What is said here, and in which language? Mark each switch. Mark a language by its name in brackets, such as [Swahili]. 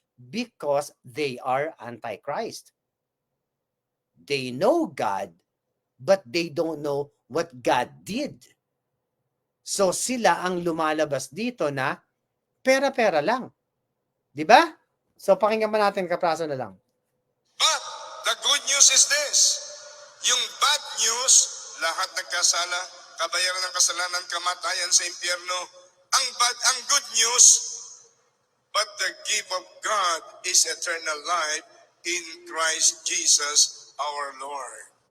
[English] Because they are antichrist. They know God, but they don't know what God did. [Filipino] So sila ang lumalabas dito na pera-pera lang. Di ba? So pakinggan pa natin, kapraso na lang. [English] But the good news is this. [Filipino] Yung bad news, lahat nagkasala, kabayaran ng kasalanan, kamatayan sa impyerno. [English] Ang good news, but the gift of God is eternal life in Christ Jesus our Lord.